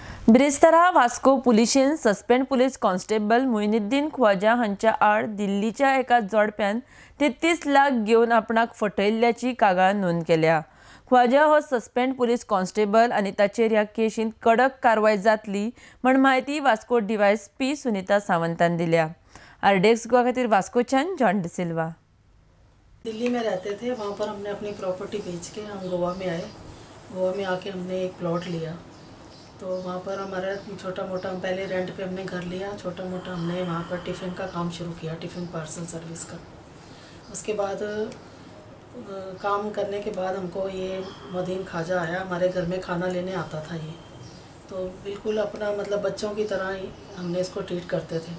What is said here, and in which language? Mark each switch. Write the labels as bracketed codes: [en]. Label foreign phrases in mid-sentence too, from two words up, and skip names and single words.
[kok] बिरेस्तारा वास्को पुलिशेन [en] suspend police constable [kok] मोइनुद्दीन ख्वाजा हांच्या आड दिल्लीच्या एका जोडप्यान 33 लाख घेवन आपणाक फटयल्ल्याची कागाळ नोंद केल्या। ख्वाजा हो [en] suspend police constable [kok] आनी ताचेर ह्या केशींत कडक कारवाय जातली म्हण म्हायती वास्को डीवायएसपी सुनीता सावंतान दिल्या। आरडीएक्स गोवा खातीर वास्कोच्यान जॉन डिसिल्वा। [hi] दिल्ली में रहते थे, वहाँ पर हमने अपनी प्रॉपर्टी बेच के हम गोवा में आए। गोवा में आके हमने एक प्लॉट लिया, तो वहाँ पर हमारा छोटा मोटा पहले रेंट पे हमने घर लिया, छोटा मोटा हमने वहाँ पर टिफ़िन का काम शुरू किया, [en] tiffin parcel service [hi] का। उसके बाद काम करने के बाद हमको ये मोदीन ख्वाजा आया, हमारे घर में खाना लेने आता था ये, तो बिल्कुल अपना मतलब बच्चों की तरह ही हमने इसको ट्रीट करते थे।